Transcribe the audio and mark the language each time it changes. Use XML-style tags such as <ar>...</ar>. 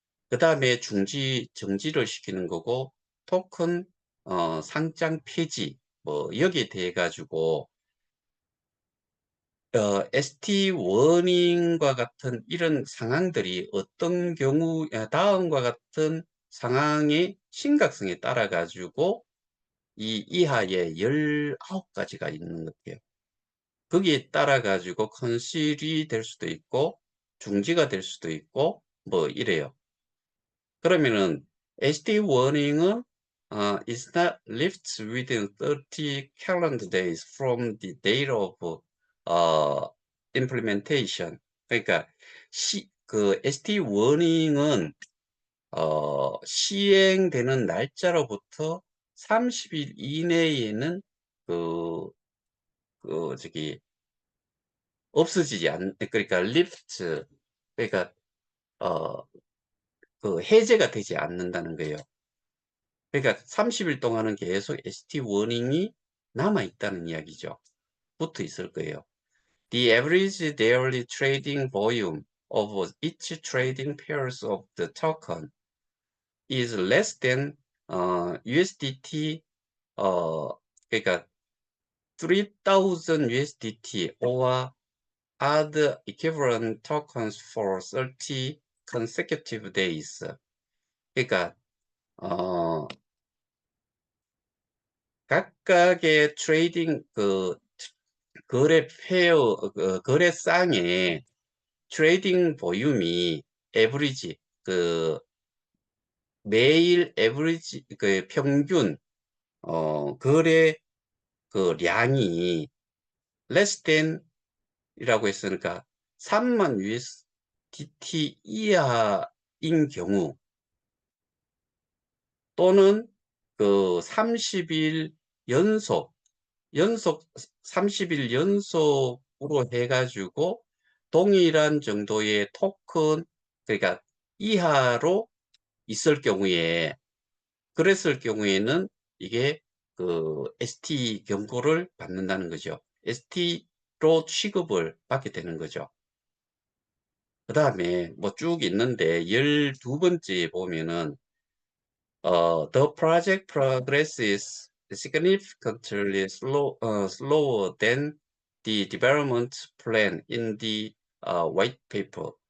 <ko>그 다음에 정지를 시키는 거고, 토큰 상장 폐지 뭐 여기에 대해 가지고 ST 워닝과 같은 이런 상황들이 어떤 경우 다음과 같은 상황의 심각성에 따라 가지고 이 이하에 19가지가 있는 것 같아요. 거기에 따라 가지고 컨실이 될 수도 있고 중지가 될 수도 있고 뭐 이래요.</ko> <en>그러면은 ST warning은 is not lifted within 30 calendar days from the date of 어, implementation.</en> <ko>그러니까 ST warning은 시행되는 날짜로부터 30일 이내에는 그, 저기 없어지지 그러니까 lift, 그러니까 어, 해제가 되지 않는다는 거예요. 그러니까 30일 동안은 계속 ST 워닝이 남아 있다는 이야기죠. 붙어 있을 거예요.</ko> <en>The average daily trading volume of each trading pairs of the token is less than USDT 그러니까 3000 USDT or other equivalent tokens for 30 consecutive days.</en> <ko>그러니까 어, 각각의 트레이딩 거래 거래상의 트레이딩 보륨이 에버리지 매일 에버리지 평균 거래 량이</ko> <en>less than</en> <ko>이라고 했으니까 3만 USDT 이하인 경우, 또는 30일 연속 30일 연속으로 해가지고 동일한 정도의 토큰, 그러니까 이하로 있을 경우에, 그랬을 경우에는 이게 ST 경고를 받는다는 거죠. ST로 취급을 받게 되는 거죠. 그 다음에 뭐 쭉 있는데 12번째 보면은</ko> <en>the project progress is significantly slower than the development plan in the white paper.</en>